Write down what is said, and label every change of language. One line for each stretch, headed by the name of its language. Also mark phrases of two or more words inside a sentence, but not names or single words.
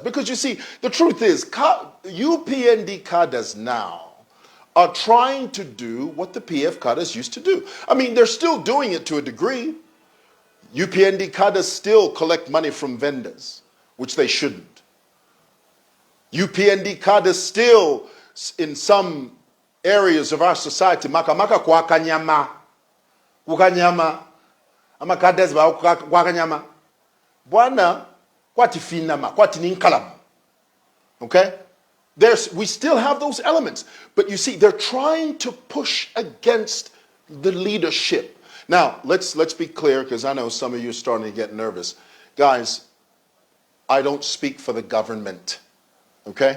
English: Because you see, the truth is, UPND cadres now are trying to do what the PF cadres used to do. I mean, they're still doing it to a degree. UPND cadres still collect money from vendors, which they shouldn't. UPND cadres still, in some areas of our society,
Bemba: maka kwa kanyama, ukanyama, ama cadres ba kwa kanyama, bwana kwati finama, kwati ninkalamu.
English: Okay? We still have those elements, but you see, they're trying to push against the leadership. Now, let's be clear, because I know some of you are starting to get nervous. Guys, I don't speak for the government, okay?